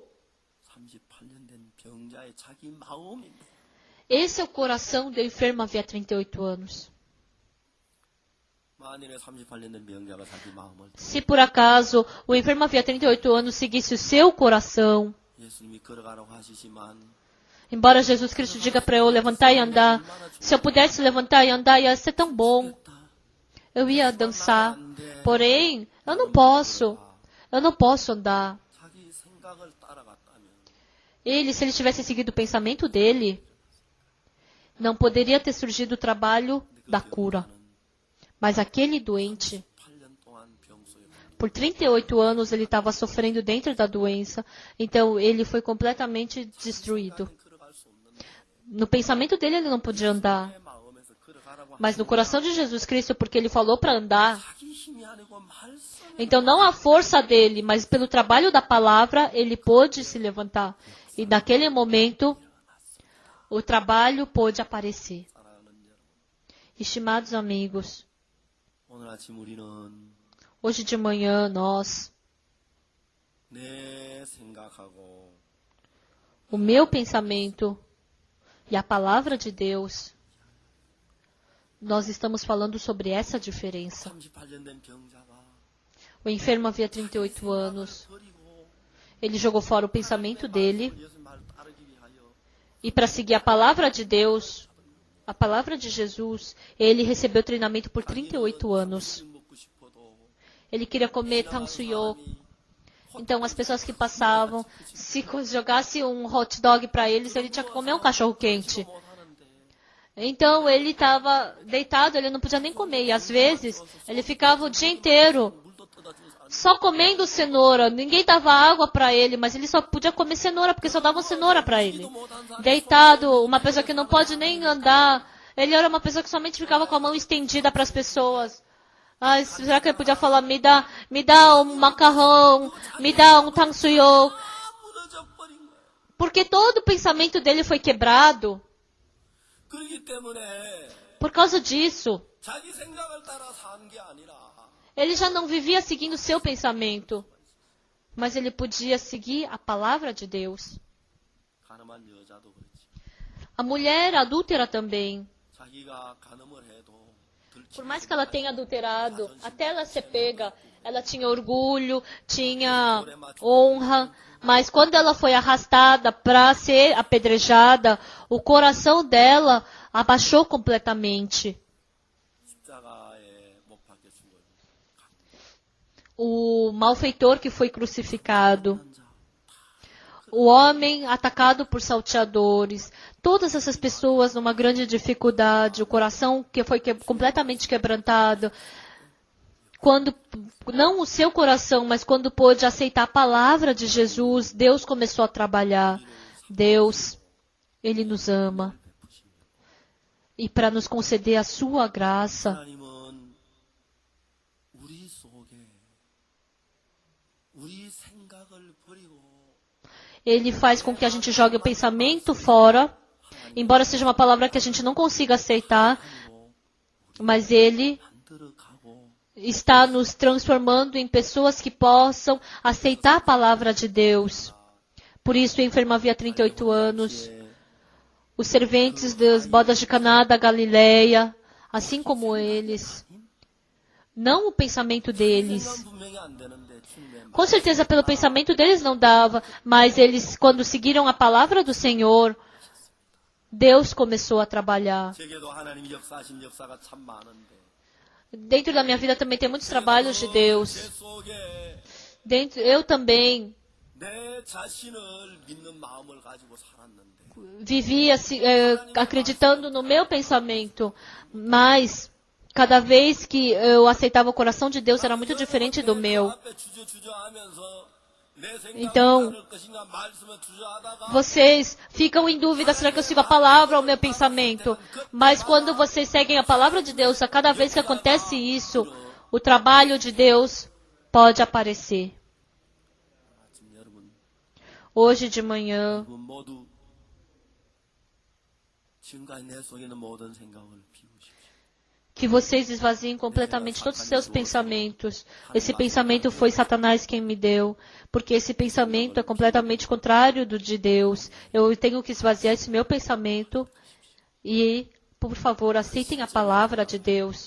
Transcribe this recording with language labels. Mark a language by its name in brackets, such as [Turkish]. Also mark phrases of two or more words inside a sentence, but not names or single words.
[Korean] 38년 된 병자의 자기 마음입니다. [Portuguese] Esse é o coração do enfermo havia 38 anos. [Korean] 만일에 38년 된 병자가 자기 마음을 [Portuguese] Se por acaso o enfermo havia 38 anos seguisse o seu coração, [Korean] 예수님이 걸어가라고 하시지만 [Portuguese] embora Jesus Cristo diga para eu levantar e andar, se eu pudesse levantar e andar ia ser tão bom. Eu ia dançar. Porém, eu não posso andar. [Korean] 자기 생각을 따라갔다면 [Portuguese] Ele, se ele tivesse seguido o pensamento dele, não poderia ter surgido o trabalho da cura. Mas aquele doente, [Korean] 8년 동안 병소에 [Portuguese] por 38 anos, ele estava sofrendo dentro da doença. Então, ele foi completamente destruído. [Korean] 걸어갈 수 없는 [Portuguese] No pensamento dele, ele não podia andar. [Korean] 내 마음에서 걸어가라고 [Portuguese] Mas no coração de Jesus Cristo, porque ele falou para andar. [Korean] 자기 힘이 아니고 말씀 [Portuguese] Então, não a força dele, mas pelo trabalho da palavra, ele pôde se levantar. E naquele momento, o trabalho pôde aparecer. [Korean] 사랑하는 여러분. [Portuguese] Estimados amigos, [Korean] 오늘 아침 우리는 [Portuguese] hoje de manhã nós, [Korean] 내 생각하고 [Portuguese] o meu pensamento e a palavra de Deus, nós estamos falando sobre essa diferença. [Korean] 38년 된 병자가 [Portuguese] O enfermo havia 38 anos. [Korean] 버리고 [Portuguese] Ele jogou fora o pensamento dele [Korean] 예수님 말 따르기 위하여 [Portuguese] e para seguir a palavra de Deus, a palavra de Jesus, ele recebeu treinamento por 38 anos. [Korean] 먹고 싶어도 [Portuguese] Ele queria comer tangsuyok. Então as pessoas que passavam, se jogasse um [English] hot dog [Portuguese] para eles, ele tinha que comer um cachorro quente. [Korean] 못 하는데 [Portuguese] Então ele estava deitado, ele não podia nem comer. E às vezes ele ficava o dia inteiro [Korean] 물도 떠다 주고 [Portuguese] só comendo cenoura. Ninguém dava água para ele, mas ele só podia comer cenoura, porque só davam cenoura para ele. Deitado, uma pessoa que não pode nem andar. Ele era uma pessoa que somente ficava com a mão estendida para as pessoas. Ah, será que ele podia falar, me dá um macarrão, me dá um 탕수육? [Korean] 다 무너져 버린 거예요. [Portuguese] Porque todo o pensamento dele foi quebrado. [Korean] 그렇기 때문에 [Portuguese] Por causa disso, [Korean] 자기 생각을 따라 사는 게 아니라 [Portuguese] ele já não vivia seguindo o seu pensamento, mas ele podia seguir a palavra de Deus. [Korean] 가늠한 여자도 그렇지. [Portuguese] A mulher adúltera também. [Korean] 자기가 간음을 해도 [Portuguese] Por mais que ela tenha adulterado, até ela ser pega, ela tinha orgulho, tinha honra, mas quando ela foi arrastada para ser apedrejada, o coração dela abaixou completamente. [Korean] 십자가에 못 박혀 죽어요. [Portuguese] O malfeitor que foi crucificado, o homem atacado por salteadores, todas essas pessoas numa grande dificuldade, o coração que foi completamente quebrantado, quando não o seu coração, mas quando pôde aceitar a palavra de Jesus, Deus começou a trabalhar. Deus, Ele nos ama. E para nos conceder a sua graça, [Korean] 하나님은 우리 속에 우리 생각을 버리고 [Portuguese] Ele faz com que a gente jogue o pensamento fora, embora seja uma palavra que a gente não consiga aceitar, mas Ele [Korean] 만들어가고 [Portuguese] está nos transformando em pessoas que possam aceitar a palavra de Deus. Por isso, o enfermo havia 38 anos. Os serventes das bodas de Caná da Galileia, assim como eles, não o pensamento deles. [Korean] 분명히 안 되는데 주님의 [Portuguese] Com certeza, pelo pensamento deles não dava, mas eles, quando seguiram a palavra do Senhor, Deus começou a trabalhar. [Korean] 제게도 하나님 역사하신 역사가 참 많은데 [Portuguese] Dentro da minha vida também tem muitos trabalhos de Deus. [Korean] 제 속에 [Portuguese] Eu também [Korean] 내 자신을 믿는 마음을 가지고 살았는데 [Portuguese] vivia acreditando no meu pensamento, mas cada vez que eu aceitava o coração de Deus era muito diferente do meu. [Korean] 앞에 주저하면서 내 생각을 [Portuguese] Então, [Korean] 따를 것인가 말씀을 주저하다가 [Portuguese] vocês ficam em dúvida, será que eu sigo a palavra ou o meu pensamento? Mas quando vocês seguem a palavra de Deus, a cada vez que acontece isso, o trabalho de Deus pode aparecer. [Korean] 지금 여러분 [Portuguese] Hoje de manhã, [Korean] 모두 지금까지 내 속에 있는 모든 생각을 비우십시오. [Portuguese] que vocês esvaziem completamente todos os seus pensamentos. Esse pensamento foi Satanás quem me deu, porque esse pensamento é completamente contrário do de Deus. Eu tenho que esvaziar esse meu pensamento e, por favor, aceitem a palavra de Deus.